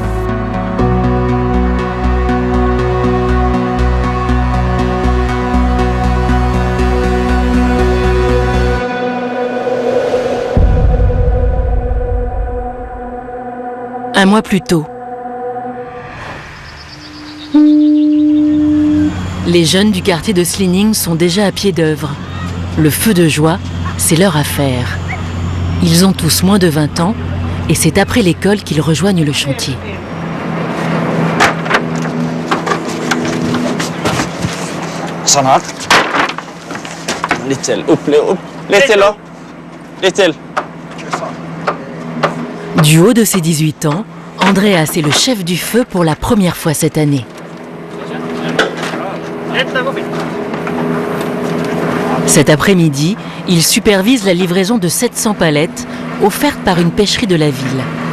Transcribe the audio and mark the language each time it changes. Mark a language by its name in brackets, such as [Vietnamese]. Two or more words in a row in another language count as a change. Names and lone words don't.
[French] Un mois plus tôt, les jeunes du quartier de Slinning sont déjà à pied d'œuvre. Le feu de joie, c'est leur affaire. Ils ont tous moins de 20 ans et c'est après l'école qu'ils rejoignent le chantier. [Norwegian] Sånn her. Litt til. Opp, litt til da. Litt til. [French] Du haut de ses 18 ans, Andreas est le chef du feu pour la première fois cette année. Cet après-midi, il supervise la livraison de 700 palettes offertes par une pêcherie de la ville.